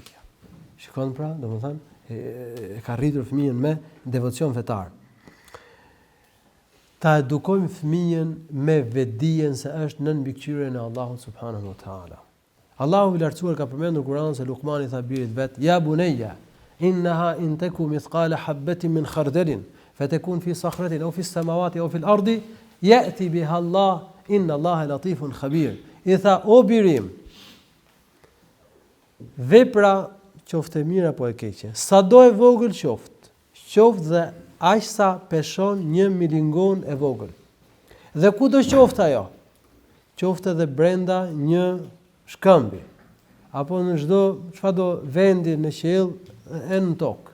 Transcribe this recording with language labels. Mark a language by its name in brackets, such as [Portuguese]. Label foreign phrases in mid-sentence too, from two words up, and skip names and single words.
[Albanian] Shikon pra, domethënë e ka rritur fëmijën me devocion fetar. Ta edukojmë fëmijën me vetdijen se është nën mbikëqyrjen e Allahut [Arabic] سبحانه وتعالى. [Albanian] Allahu i lartësuar ka përmendur Kur'an se Luqmani tha birit vet, [Arabic] يا بني إنها إن تك مثقال حبة من خردل فتكن في صخرة أو في السماوات أو في الأرض يأت بها الله إن الله لطيف خبير. [Albanian] I tha o birim, vepra qoftë e mirë apo e keqe, sado e vogël qoftë dhe aq sa peshon një milingon e vogël. Dhe ku do qoftë ajo? Qoftë edhe brenda një shkëmbi, apo në çdo çfarëdo vendi në qiell e në tokë.